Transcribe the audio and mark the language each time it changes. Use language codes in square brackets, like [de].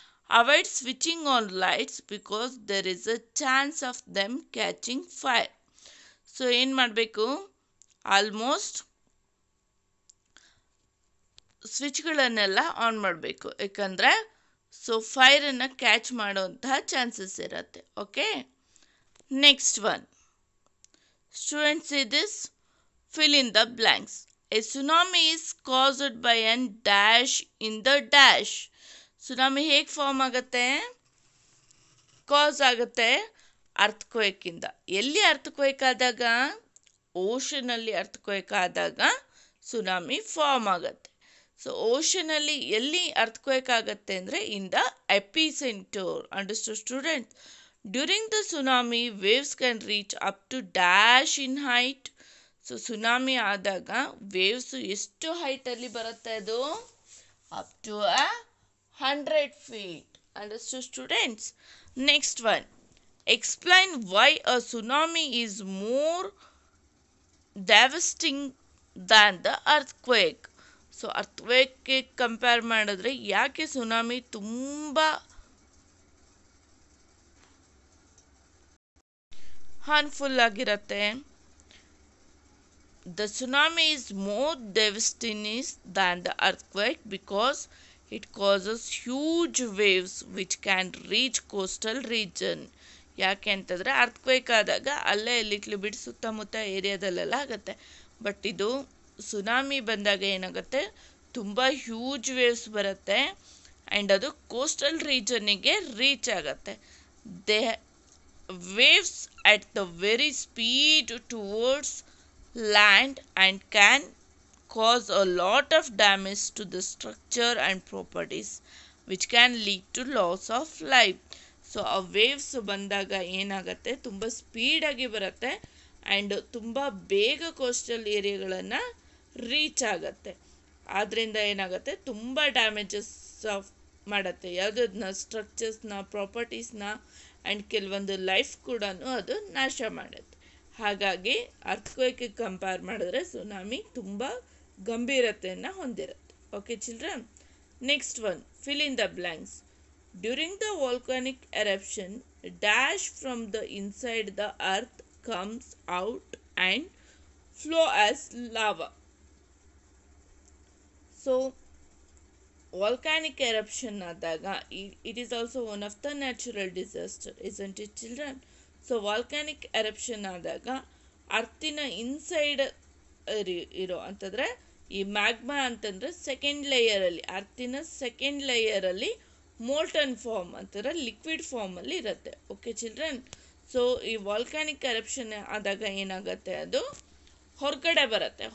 [en] Avoid switching on lights because there is a chance of them catching fire. [kn] So ಏನು ಮಾಡಬೇಕು, almost ಸ್ವಿಚ್ಗಳನ್ನೆಲ್ಲ on ಮಾಡಬೇಕು, ಯಾಕಂದರೆ so ಫೈರನ್ನು catch ಮಾಡುವಂತಹ chances ಇರುತ್ತೆ. [en] Okay, next one, students see this, fill in the blanks. A tsunami is caused by an dash in the dash. [kn] Tsunami ಹೇಗೆ form ಆಗುತ್ತೆ? ಕಾಸ್ ಆಗುತ್ತೆ ಅರ್ಥಕ್ವೇಕಿಂದ. ಎಲ್ಲಿ ಅರ್ಥಕ್ವೇಕ್ ಆದಾಗ? ಓಷನಲ್ಲಿ ಅರ್ಥಕ್ವೇಕ್ ಆದಾಗ ಸುನಾಮಿ ಫಾರ್ಮ್ ಆಗುತ್ತೆ. ಸೊ ಓಷನಲ್ಲಿ ಎಲ್ಲಿ ಅರ್ಥಕ್ವೇಕ್ ಆಗುತ್ತೆ ಅಂದರೆ [en] In the epicentre. Understood students? During the tsunami waves can reach up to dash in height. [kn] So tsunami ಆದಾಗ ವೇವ್ಸು ಎಷ್ಟು ಹೈಟಲ್ಲಿ ಬರುತ್ತೆ? [en] ಅದು up to 100 feet. Understood students? Next one, explain why a tsunami is more devastating than the earthquake. [kn] So ಅರ್ಥಕ್ವೇಕ್ಗೆ compare ಮಾಡಿದ್ರೆ ಯಾಕೆ tsunami ತುಂಬ harmful ಆಗಿರುತ್ತೆ? [en] The tsunami is more devastating than the earthquake because it causes huge waves which can reach coastal region. [kn] ಯಾಕೆ ಅಂತಂದರೆ earthquake ಆದಾಗ ಅಲ್ಲೇ little bit ಸುತ್ತಮುತ್ತ ಏರಿಯಾದಲ್ಲೆಲ್ಲ ಆಗುತ್ತೆ. ಬಟ್ ಇದು ಸುನಾಮಿ ಬಂದಾಗ ಏನಾಗುತ್ತೆ, ತುಂಬ ಹ್ಯೂಜ್ ವೇವ್ಸ್ ಬರುತ್ತೆ ಆ್ಯಂಡ್ ಅದು ಕೋಸ್ಟಲ್ ರೀಜನ್ನಿಗೆ ರೀಚ್ ಆಗುತ್ತೆ. [en] They waves at the very speed towards land and can cause a lot of damage to the structure and properties which can lead to loss of life. [kn] So ಆ waves ಬಂದಾಗ ಏನಾಗುತ್ತೆ, ತುಂಬ ಸ್ಪೀಡಾಗಿ ಬರುತ್ತೆ and ತುಂಬ ಬೇಗ coastal ಏರಿಯಾಗಳನ್ನು reach ಆಗುತ್ತೆ. ಆದ್ದರಿಂದ ಏನಾಗುತ್ತೆ, ತುಂಬ ಡ್ಯಾಮೇಜಸ್ ಮಾಡುತ್ತೆ, ಯಾವುದನ್ನ ಸ್ಟ್ರಕ್ಚರ್ಸ್ನ, ಪ್ರಾಪರ್ಟೀಸ್ನ ಆ್ಯಂಡ್ ಕೆಲವೊಂದು ಲೈಫ್ ಕೂಡ ಅದು ನಾಶ ಮಾಡುತ್ತೆ. ಹಾಗಾಗಿ ಅರ್ಥಕ್ವೇಕ್ಗೆ ಕಂಪೇರ್ ಮಾಡಿದ್ರೆ ಸುನಾಮಿ ತುಂಬ ಗಂಭೀರತೆಯನ್ನು ಹೊಂದಿರುತ್ತೆ. [en] Okay children, next one, fill in the blanks. During the volcanic eruption, dash from the inside the earth comes out and flow as lava. So volcanic eruption ಆದಾಗ it is also one of the natural disaster, isn't it children? [kn] So volcanic eruption ಆದಾಗ ಅರ್ಥಿನ inside ಇರೋ ಅಂತಂದರೆ ಈ magma ಅಂತಂದರೆ second ಲೇಯರಲ್ಲಿ, ಅರ್ಥಿನ second ಲೇಯರಲ್ಲಿ molten form ಅಂತಂದರೆ liquid ಫಾರ್ಮಲ್ಲಿ ಇರುತ್ತೆ. Okay children, so ಈ ವಾಲ್ಕ್ಯಾನಿಕ್ ಎರಪ್ಷನ್ ಆದಾಗ ಏನಾಗುತ್ತೆ, ಅದು ಹೊರಗಡೆ ಬರುತ್ತೆ.